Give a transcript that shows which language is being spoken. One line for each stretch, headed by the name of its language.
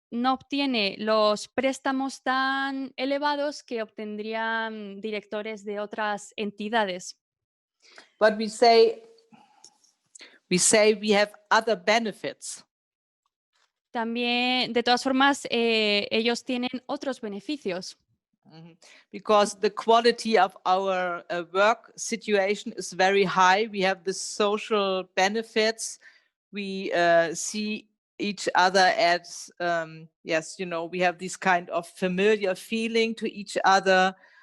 Spanish: no obtiene los préstamos tan elevados que obtendrían directores de otras entidades.
English: But we say we have other benefits.
Spanish: También, de todas formas, ellos tienen otros beneficios.
English: Because the quality of our work situation is very high. We have the social benefits. We see each other as, yes, you know, we have this kind of familiar feeling to each other.